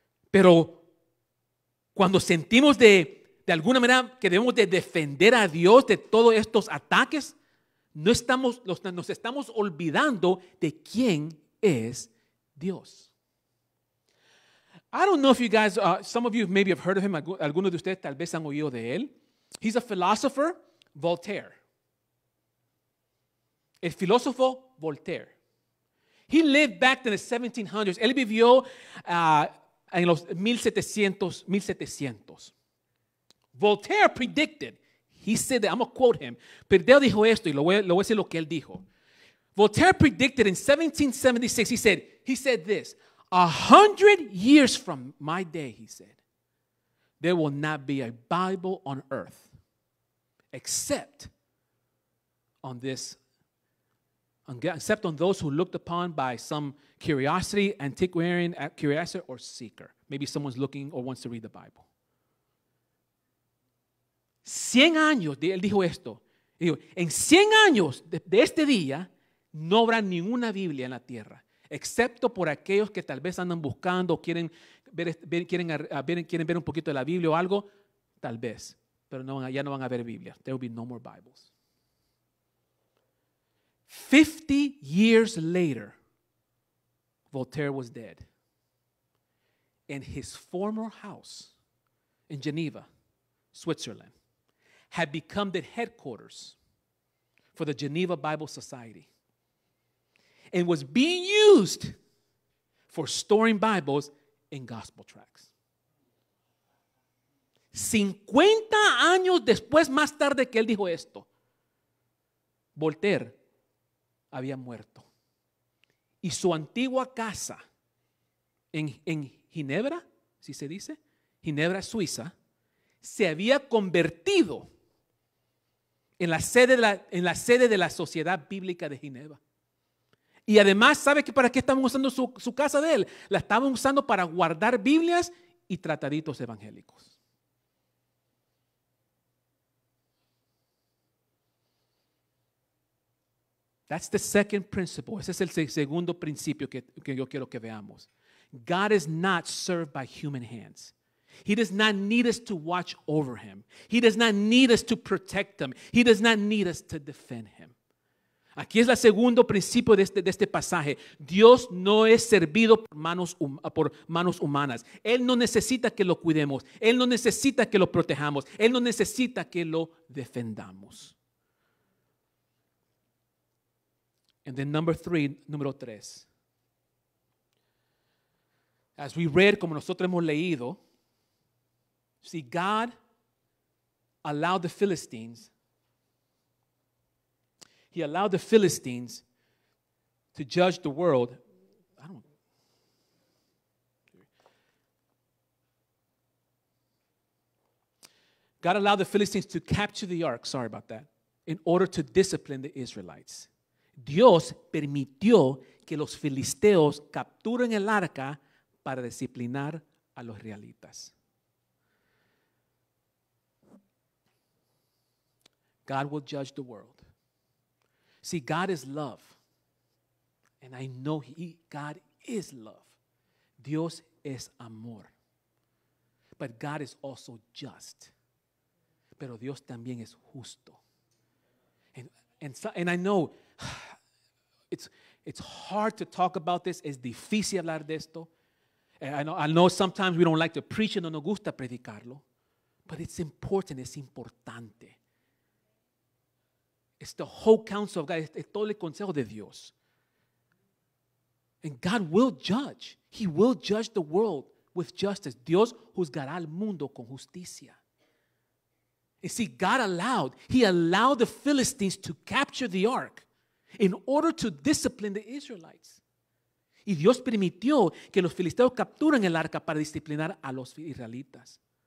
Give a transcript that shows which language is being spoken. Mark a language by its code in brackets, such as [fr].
[es] Pero cuando sentimos de alguna manera que debemos de defender a Dios de todos estos ataques, nos estamos olvidando de quién es Dios. [en] I don't know if you guys, some of you maybe have heard of him. [es] Algunos de ustedes tal vez han oído de él. [en] He's a philosopher, Voltaire. [es] El filósofo Voltaire. [en] He lived back in the 1700s. [es] Él vivió en los 1700. [en] Voltaire predicted. He said that, I'm going to quote him. [es] Pero dijo esto y lo voy a decir lo que él dijo. [en] Voltaire predicted in 1776, he said this, 100 years from my day, he said, there will not be a Bible on earth except on those who looked upon by some curiosity, antiquarian curiosity, or seeker. Maybe someone's looking or wants to read the Bible. [es] 100 años, él dijo esto. Dijo, en 100 años de este día, no habrá ninguna Biblia en la tierra, excepto por aquellos que tal vez andan buscando o quieren ver un poquito de la Biblia o algo, tal vez. Pero ya no van a haber Biblia. [en] There will be no more Bibles. 50 years later, Voltaire was dead. And his former house in Geneva, Switzerland, had become the headquarters for the Geneva Bible Society and was being used for storing Bibles in gospel tracts. [es] 50 años después, más tarde que él dijo esto, Voltaire había muerto. Y su antigua casa en Ginebra, si se dice, Ginebra, Suiza, se había convertido en la sede de la Sociedad Bíblica de Ginebra. Y además, ¿sabe para qué estaban usando su casa de él? La estaban usando para guardar Biblias y trataditos evangélicos. [en] That's the second principle. [es] Ese es el segundo principio que yo quiero que veamos. [en] God is not served by human hands. He does not need us to watch over him. He does not need us to protect him. He does not need us to defend him. [es] Aquí es el segundo principio de este pasaje. Dios no es servido por manos humanas. Él no necesita que lo cuidemos. Él no necesita que lo protejamos. Él no necesita que lo defendamos. [en] And then número 3. As we read, [es] como nosotros hemos leído, [en] see, God allowed the Philistines, He allowed the Philistines to judge the world. God allowed the Philistines to capture the ark, sorry about that, in order to discipline the Israelites. [es] Dios permitió que los filisteos capturen el arca para disciplinar a los israelitas. [en] God will judge the world. See, God is love. And I know God is love. [es] Dios es amor. [en] But God is also just. [es] Pero Dios también es justo. [en] And I know it's hard to talk about this. [es] Es difícil hablar de esto. [en] I know sometimes we don't like to preach it, [es] no nos gusta predicarlo. [en] But it's important, [es] es importante. [en] It's the whole counsel of God. [es] Es todo el consejo de Dios. [en] And God will judge. He will judge the world with justice. [es] Dios juzgará al mundo con justicia. [en] You see, He allowed the Philistines to capture the ark in order to discipline the Israelites. [es] Y Dios permitió que los filisteos capturen el arca para disciplinar a los israelitas.